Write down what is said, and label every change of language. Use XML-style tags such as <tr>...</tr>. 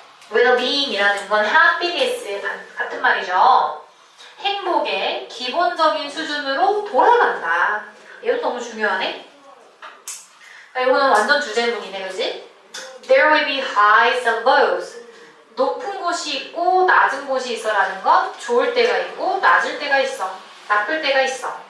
<ko>well-being이라는 건 happiness 같은 말이죠. 행복의 기본적인 수준으로 돌아간다. 이것도 너무 중요하네. 이거는 완전 주제문이네, 그지?</ko> <en>There will be highs and lows.</en> <ko>높은 곳이 있고 낮은 곳이 있어라는 건 좋을 때가 있고 낮을 때가 있어. 나쁠 때가 있어.</ko>